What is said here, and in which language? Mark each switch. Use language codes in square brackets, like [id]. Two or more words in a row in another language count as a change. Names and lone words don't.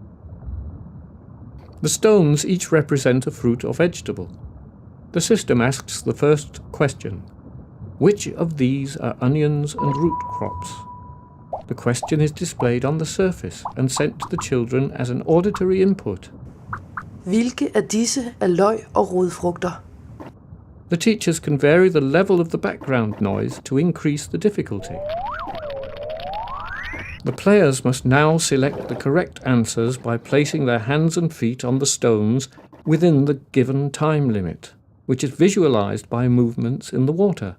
[en] The stones each represent a fruit or vegetable. The system asks the first question: which of these are onions and root crops? The question is displayed on the surface and sent to the children as an auditory input. [da] Hvilke af disse er løg og rodfrugter? [en] The teachers can vary the level of the background noise to increase the difficulty. The players must now select the correct answers by placing their hands and feet on the stones within the given time limit, which is visualized by movements in the water.